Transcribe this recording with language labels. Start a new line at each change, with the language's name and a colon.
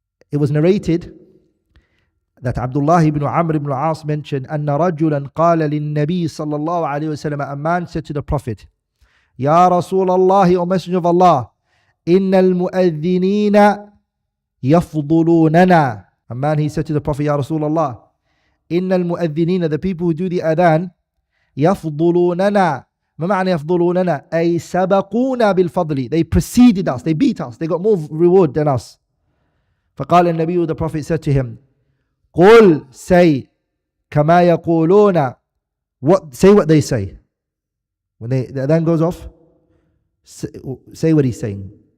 English: It was narrated that Abdullah ibn Amr ibn al-As mentioned
Arabic: أن رجلا قال للنبي صلى الله عليه وسلم,
English: a man said to the Prophet, Ya Rasulullah, O Messenger of Allah,
Arabic: إن المؤذنين يفضلوننا.
English: A man, he said to the Prophet, Ya Rasulullah,
Arabic: إن المؤذنين,
English: the people who do the Adhan, يفضلوننا,
Arabic: ما معنى يفضلوننا أي سبقونا بالفضل.
English: They preceded us, they beat us, they got more reward than us.
Arabic: فقال النبي,
English: the Prophet said to him, قل, say,
Arabic: كما يقولون,
English: say what they say. When the adhan goes off, say what he's saying.